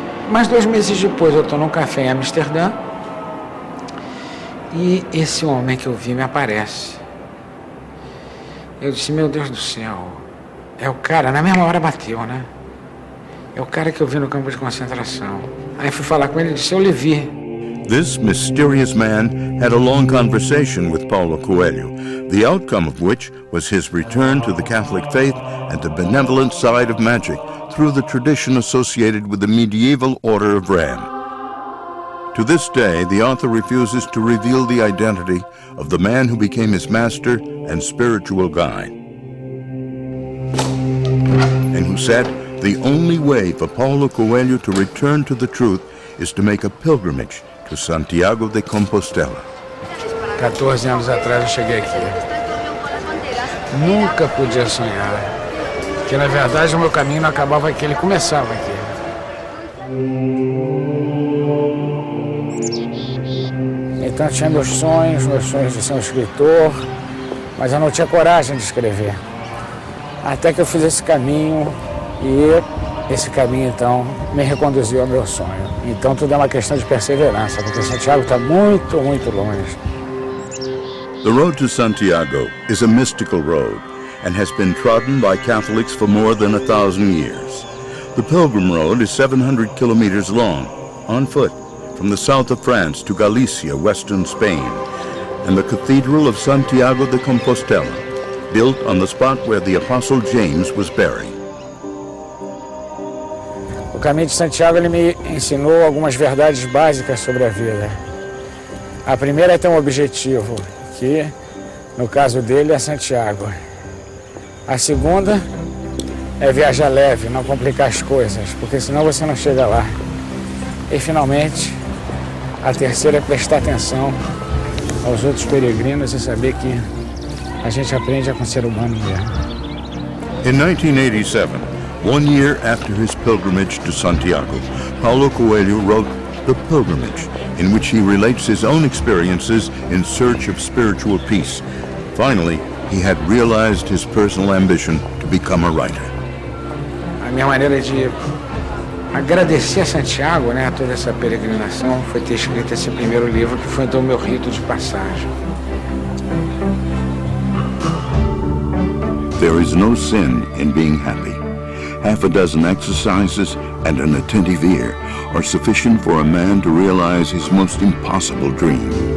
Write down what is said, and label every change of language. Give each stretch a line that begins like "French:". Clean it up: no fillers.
Portuguese: Mas 2 meses depois eu estou num café em Amsterdã e esse homem que eu vi me aparece. Eu disse, meu Deus do céu, é o cara, na mesma hora bateu, né? É o cara que eu vi no campo de concentração. Aí fui falar com ele e disse, eu lhe vi.
English: This mysterious man had a long conversation with Paulo Coelho, the outcome of which was his return to the Catholic faith and the benevolent side of magic through the tradition associated with the medieval Order of Ram. To this day, the author refuses to reveal the identity of the man who became his master and spiritual guide, and who said the only way for Paulo Coelho to return to the truth is to make a pilgrimage to Santiago de Compostela.
Portuguese: 14 anos atrás eu cheguei aqui. Nunca podia sonhar que, na verdade, o meu caminho não acabava aqui, ele começava aqui. Então eu tinha meus sonhos de ser um escritor, mas eu não tinha coragem de escrever. Até que eu fiz esse caminho e esse caminho, então, me reconduziu ao meu sonho. Então tudo é uma questão de perseverança, porque Santiago está muito, muito longe.
English: The road to Santiago is a mystical road and has been trodden by Catholics for more than 1,000 years. The Pilgrim Road is 700 kilometers long, on foot, from the south of France to Galicia, western Spain, and the Cathedral of Santiago de Compostela, built on the spot where the Apostle James was buried.
Portuguese: O caminho de Santiago ele me ensinou algumas verdades básicas sobre a vida. A primeira é ter um objetivo, que no caso dele é Santiago. A segunda é viajar leve, não complicar as coisas, porque senão você não chega lá. E finalmente, a terceira é prestar atenção aos outros peregrinos e saber que a gente aprende com o ser humano mesmo.
English: In 1987, 1 year after his pilgrimage to Santiago, Paulo Coelho wrote The Pilgrimage, in which he relates his own experiences in search of spiritual peace. Finally, he had realized his personal ambition to become a writer.
Portuguese: A minha maneira de agradecer a Santiago, né, a toda essa peregrinação, foi ter escrito esse primeiro livro, que foi então o meu rito de passagem.
English: There is no sin in being happy. Half a dozen exercises and an attentive ear are sufficient for a man to realize his most impossible dream.